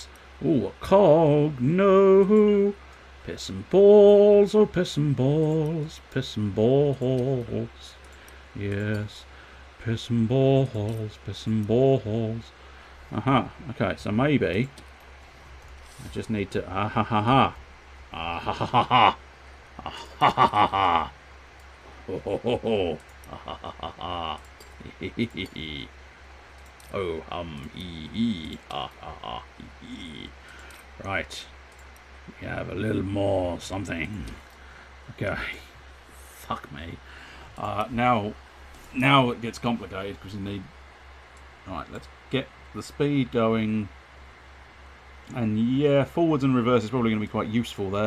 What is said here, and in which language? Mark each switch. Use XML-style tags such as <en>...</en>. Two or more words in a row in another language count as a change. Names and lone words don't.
<en>Ooh, a cog, no. Piss and balls, oh, piss and balls, piss and balls. Yes. Piss and balls, piss and balls. Aha, okay, so maybe I just need to ah ha ha ha. Ah ha ha ha ha. Ah ha ha ha ha. Ho ho ho ho. Ah ha ha ha ha. Oh hee ha ha ha hee. Right. We have a little more something. Okay. Fuck me. Now it gets complicated because you need. Right, let's get the speed going. And yeah, forwards and reverse is probably going to be quite useful there.</en>